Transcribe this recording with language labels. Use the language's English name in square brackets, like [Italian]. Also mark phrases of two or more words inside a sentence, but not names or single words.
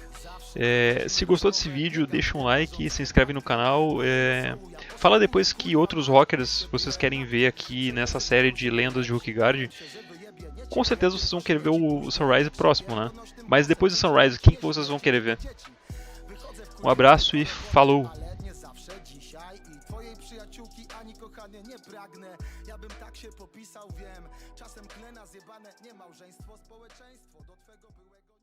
[Portuguese] Se gostou desse vídeo, deixa um like, se inscreve no canal. Fala depois que outros rockers vocês querem ver aqui nessa série de lendas de Rookguard. Com certeza vocês vão querer ver o Sunrise próximo, né? Mas depois do Sunrise, quem que vocês vão querer ver? Um abraço e falou! [Polish] Nie pragnę, ja bym tak się popisał, wiem. Czasem klę na zjebane, nie małżeństwo, społeczeństwo do twego byłego